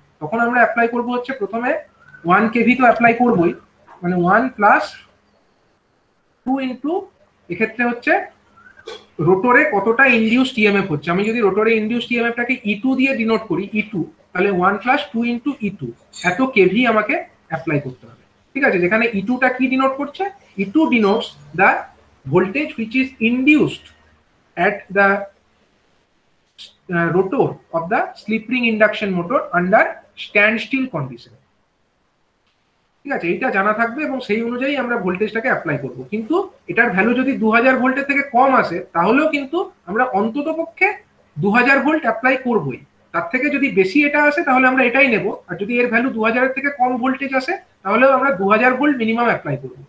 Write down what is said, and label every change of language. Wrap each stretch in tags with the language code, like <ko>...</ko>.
<bn>তখন আমরা অ্যাপ্লাই করব হচ্ছে প্রথমে 1 কেভি তো অ্যাপ্লাই করবই, মানে 1 প্লাস 2 ইন্টু, এক্ষেত্রে হচ্ছে রোটরে কতটা ইনডিউসড ইএমএফ হচ্ছে। আমি যদি রোটরে ইনডিউসড ইএমএফটাকে E2 দিয়ে ডিনোট করি, E2, তাহলে 1 প্লাস 2 ইন্টু E2, এত কেভি আমাকে অ্যাপ্লাই করতে হবে। ঠিক আছে, যেখানে E2টা কি ডিনোট করছে?</bn> <en>E2 denotes the voltage which is induced at the rotor of the slip ring induction motor under standstill condition।</en> <bn>ঠিক আছে, এইটা জানা থাকবে এবং সেই অনুযায়ী আমরা ভোল্টেজটাকে অ্যাপ্লাই করব। কিন্তু এটার ভ্যালু যদি 2000 ভোল্টের থেকে কম আসে, তাহলেও কিন্তু আমরা অন্তত পক্ষে 2000 ভোল্ট অ্যাপ্লাই করবই। তার থেকে যদি বেশি এটা আসে তাহলে আমরা এটাই নেব, আর যদি এর ভ্যালু 2000 এর থেকে কম ভোল্টেজ আসে তাহলেও আমরা 2000 ভোল্ট মিনিমাম অ্যাপ্লাই করব।</bn>